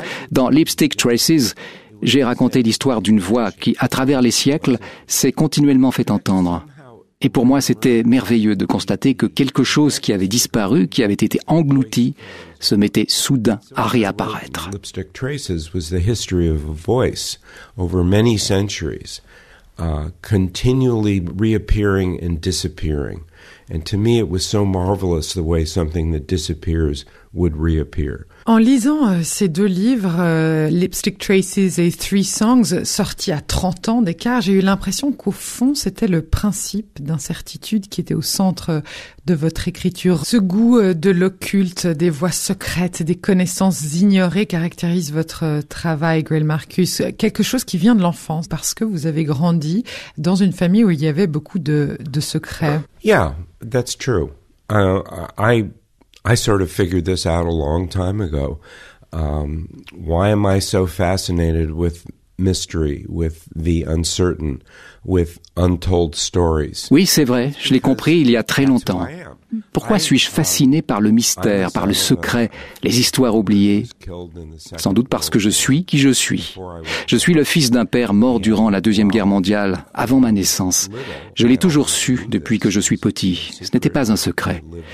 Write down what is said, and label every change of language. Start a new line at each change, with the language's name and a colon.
French: Dans Lipstick Traces, j'ai raconté l'histoire d'une voix qui, à travers les siècles, s'est continuellement fait entendre. Et pour moi, c'était merveilleux de constater que quelque chose qui avait disparu, qui avait été englouti, se mettait soudain à réapparaître.
English: Lipstick Traces was the history of a voice over many centuries, continually reappearing and disappearing. And to me, it was so marvelous the way something that disappears would reappear.
French: En lisant ces deux livres, Lipstick Traces et Three Songs, sortis à 30 ans d'écart, j'ai eu l'impression qu'au fond, c'était le principe d'incertitude qui était au centre de votre écriture. Ce goût de l'occulte, des voix secrètes, des connaissances ignorées caractérise votre travail, Greil Marcus. Quelque chose qui vient de l'enfance, parce que vous avez grandi dans une famille où il y avait beaucoup de secrets.
English: Yeah, that's true. I sort of figured this out a long time ago. Why am I so fascinated with mystery, with the uncertain, with untold stories?
French: Oui, c'est vrai, je l'ai compris il y a très longtemps. Pourquoi suis-je fasciné par le mystère, par le secret, les histoires oubliées? Sans doute parce que je suis qui je suis. Je suis le fils d'un père mort durant la Deuxième Guerre mondiale, avant ma naissance. Je l'ai toujours su depuis que je suis petit. Ce n'était pas un secret.